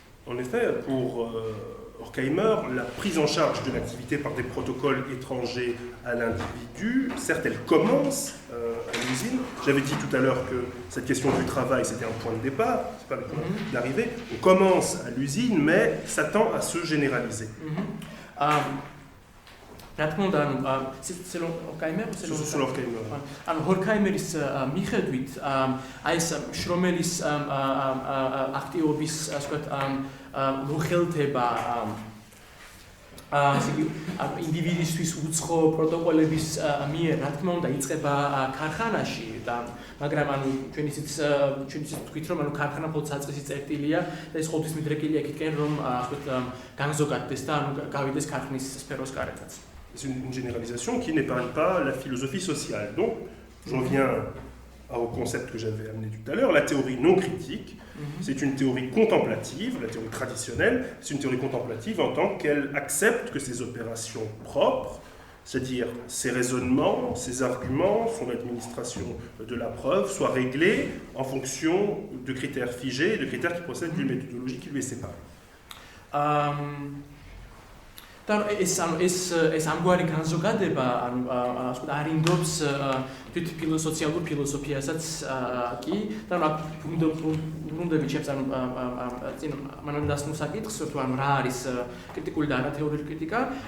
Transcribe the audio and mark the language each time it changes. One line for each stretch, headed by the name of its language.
French: En effet, pour Horkheimer, la prise en charge de l'activité par des protocoles étrangers à l'individu, certes, elle commence à l'usine. J'avais dit tout à l'heure que cette question du travail, c'était un point de départ, c'est pas le point d'arrivée. On commence à l'usine, mais ça tend à se généraliser. C'est Horkheimer ou c'est Horkheimer.
Georgian: ანუ ჰორქაიმერის მიხედვით აი ეს შრომელის აქტივობის ასე ვთქვათ მოხელთება ინდივიდისთვის უცხო პროტოკოლების მიერ რა თქმა უნდა იწყება ქარხანაში და მაგრამ ანუ ჩვენ ისიც თქვით რომ ანუ ქარხანა მხოლოდ საწყისი წერტილია და ეს ყოველთვის მიდრეკილია იქითკენ რომ ასე ვთქვათ განზოგადდეს და ანუ გავიდეს ქარხნის სფეროს გარეთაც.
French: C'est une généralisation qui n'épargne pas la philosophie sociale. Donc, j'en viens au concept que j'avais amené tout à l'heure, la théorie non critique. C'est une théorie contemplative, la théorie traditionnelle, c'est une théorie contemplative en tant qu'elle accepte que ses opérations propres, c'est-à-dire ses raisonnements, ses arguments, son administration de la preuve, soient réglés en fonction de critères figés et de critères qui procèdent d'une méthodologie qui lui est séparée.
Georgian: და ეს ამგვარი განზოგადება ანუ ასე ვთქვათ არინდობს თვით სოციალურ ფილოსოფიასაც კი და ბრუნდები ჩემს ანუ წინ მანამდე დასმულ საკითხს თუ ანუ რა არის კრიტიკული და არათეორიული კრიტიკა